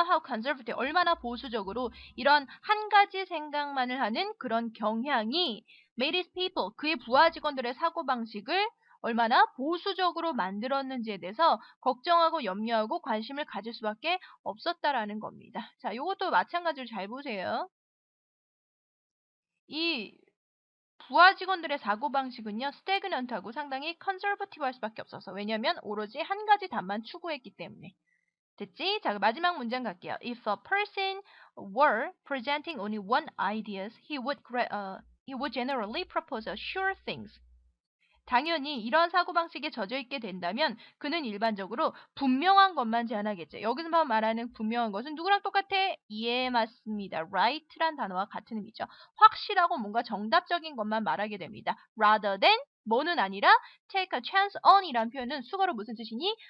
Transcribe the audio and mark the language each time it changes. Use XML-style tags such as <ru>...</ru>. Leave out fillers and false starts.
<en>how conservative</en> <ko>얼마나 보수적으로 이런 한 가지 생각만을 하는 그런 경향이</ko> <en>made his people</en> <ko>그의 부하 직원들의 사고방식을 얼마나 보수적으로 만들었는지에 대해서 걱정하고 염려하고 관심을 가질 수밖에 없었다라는 겁니다. 자, 이것도 마찬가지로 잘 보세요. 이 부하 직원들의 사고방식은요, 스태그넌트하고 상당히 컨저버티브할 수밖에 없어서. 왜냐면 오로지 한 가지 답만 추구했기 때문에. 됐지? 자, 마지막 문장 갈게요.</ko> <en>If a person were presenting only one ideas, he would generally propose sure things.</en> <ko>당연히 이런 사고방식에 젖어있게 된다면 그는 일반적으로 분명한 것만 제안하겠죠. 여기서 말하는 분명한 것은 누구랑 똑같아? 예, 맞습니다. right란 단어와 같은 의미죠. 확실하고 뭔가 정답적인 것만 말하게 됩니다.</ko> <en>rather than</en> <ko>뭐는 아니라</ko> <en>take a chance on</en> <ko>이란 표현은 수거로 무슨 뜻이니?</ko>